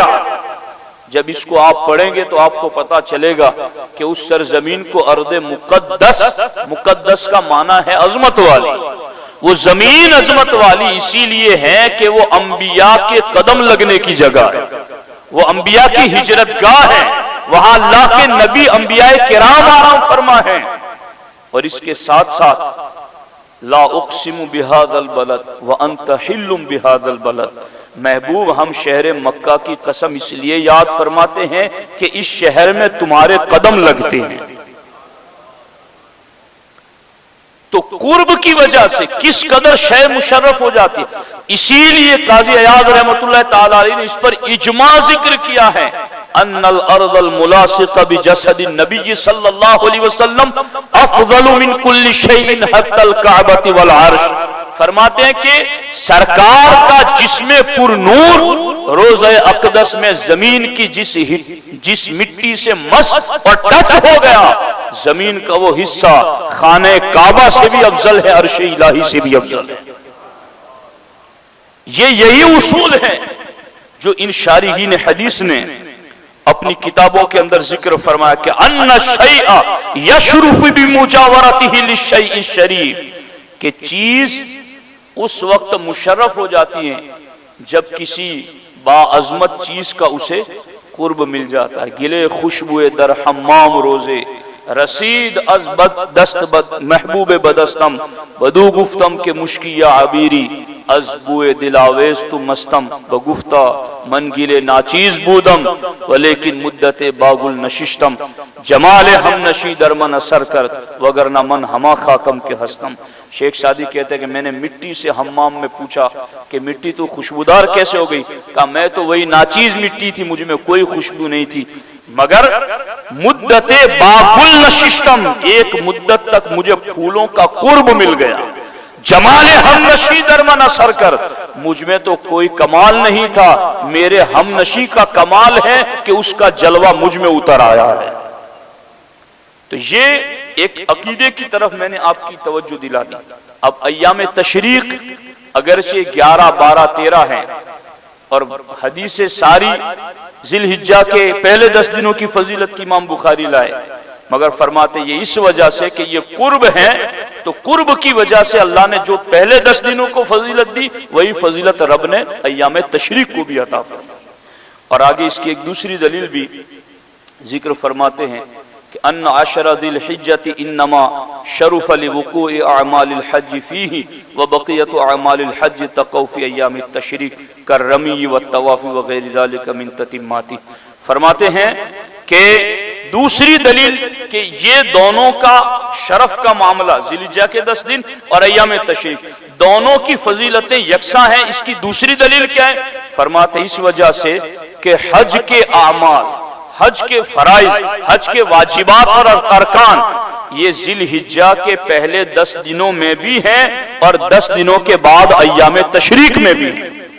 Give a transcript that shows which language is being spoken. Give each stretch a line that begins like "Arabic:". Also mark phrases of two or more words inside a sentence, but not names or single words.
Urdu: جب اس کو آپ پڑھیں گے تو آپ کو پتا چلے گا کہ اس سرزمین کو ارض مقدس کا معنی ہے عظمت والی۔ وہ زمین عظمت والی اسی لیے ہے کہ وہ انبیاء کے قدم لگنے کی جگہ ہے، وہ انبیاء کی ہجرت گاہ ہے، وہاں اللہ کے نبی انبیاء کرام آرام فرما ہیں۔
Arabic: اور اس کے ساتھ ساتھ لا اقسم بهذا البلد وانت حل بهذا البلد،
Urdu: محبوب ہم شہر مکہ کی قسم اس لیے یاد فرماتے ہیں کہ اس شہر میں تمہارے قدم لگتے ہیں۔ تو قرب کی وجہ سے کس قدر شے مشرف ہو جاتی ہے۔ اسی لیے قاضی عیاض رحمۃ اللہ تعالی علیہ نے اس پر اجماع ذکر کیا ہے
Arabic: ان الارض الملاصق بجسد النبی صلی اللہ علیہ وسلم افضل من کل شیء حتی الکعبۃ والعرش۔
Urdu: فرماتے ہیں کہ سرکار کا جسم پر نور روضہ اقدس میں زمین کی جس مٹی سے مس اور ٹچ ہو گیا، زمین کا وہ حصہ خانہ کعبہ سے بھی افضل ہے، عرش الہی سے بھی افضل ہے۔ یہی اصول ہے جو ان شارحین حدیث نے اپنی کتابوں کے اندر ذکر فرمایا کہ
Arabic: ان الشیء یشرف بمجاورتہ للشیء الشریف،
Urdu: کہ چیز اس وقت مشرف ہو جاتی ہے جب کسی باعظمت چیز کا اسے قرب مل جاتا ہے۔
Persian: گلے خوشبوئے در حمام روزے رسید از بد دست بد محبوب بدستم، بدو گفتم کہ مشکی یا عبیری از بوئے دل آویز تو مستم، بگفتہ من گلے ناچیز بودم ولیکن مدت باگل نششتم، جمال ہم نشی در من اثر کرد وگرنہ من ہما خاکم کے ہستم۔
Urdu: شیخ سعدی کہتے ہیں کہ میں نے مٹی سے حمام میں پوچھا کہ مٹی تو خوشبودار کیسے ہو گئی؟ کہا میں تو وہی ناچیز مٹی تھی، مجھ میں کوئی خوشبو نہیں تھی، مگر
Persian: مدت باگل نششتم،
Urdu: ایک مدت تک مجھے پھولوں کا قرب مل گیا۔
Persian: جمال ہم نشی در من اثر کر،
Urdu: مجھ میں تو کوئی کمال نہیں تھا، میرے ہم نشی کا کمال ہے کہ اس کا جلوہ مجھ میں اتر آیا ہے۔ تو یہ ایک عقیدے کی طرف میں نے آپ کی توجہ دلا دی۔ اب ایام تشریق اگرچہ 11، 12، 13 ہیں، اور حدیث ساری ذی الحجہ کے پہلے 10 دنوں کی فضیلت کی امام بخاری لائے، مگر فرماتے یہ اس وجہ سے کہ یہ قرب ہے، تو قرب کی وجہ سے اللہ نے جو پہلے 10 دنوں کو فضیلت دی وہی فضیلت رب نے ایام تشریق کو بھی عطا فرمائی۔ اور آگے اس کی ایک دوسری دلیل بھی ذکر فرماتے ہیں کہ
Arabic: ان عشر ذی الحجۃ انما شرف لوقوع اعمال الحج فیہ وبقیۃ اعمال الحج تقع فی ایام التشریق کالرمی والطواف وغیر ذلک من تتماتہ۔
Urdu: فرماتے ہیں کہ دوسری دلیل کہ یہ دونوں کا شرف کا معاملہ ذی الحجہ کے 10 دن اور ایام تشریق دونوں کی فضیلتیں یکساں ہیں، اس کی دوسری دلیل کیا ہے؟ فرماتے اس وجہ سے کہ حج کے اعمال، حج کے فرائض، حج کے واجبات اور ارکان یہ ذی الحجہ کے پہلے 10 دنوں میں بھی ہیں اور 10 دنوں کے بعد ایام تشریق میں بھی ہیں۔